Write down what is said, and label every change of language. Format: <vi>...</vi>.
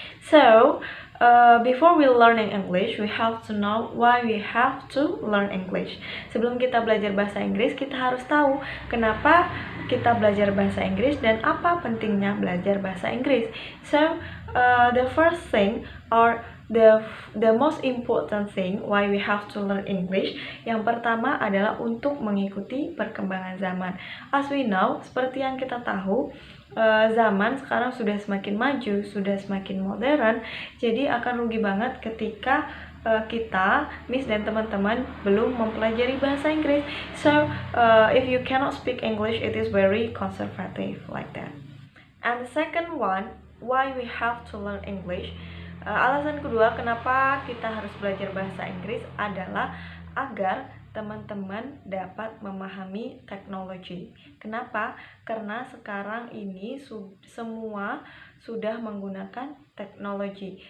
<en>So, before we learning English, we have to know why we have to learn English.</en> <id>Sebelum kita belajar bahasa Inggris, kita harus tahu kenapa kita belajar bahasa Inggris dan apa pentingnya belajar bahasa Inggris.</id> <en>So, the first thing or the most important thing why we have to learn English,</en> <id>yang pertama adalah untuk mengikuti perkembangan zaman.</id> <en>As we know,</en> <id>seperti yang kita tahu, zaman sekarang sudah semakin maju, sudah semakin modern, jadi akan rugi banget ketika Miss dan teman-teman belum mempelajari bahasa Inggris.</id> <en>So, if you cannot speak English, it is very conservative like that. And the second one, why we have to learn English.</en> <id>Alasan kedua kenapa kita harus belajar bahasa Inggris adalah agar teman-teman dapat memahami teknologi. Kenapa? Karena sekarang ini semua sudah menggunakan teknologi.</id>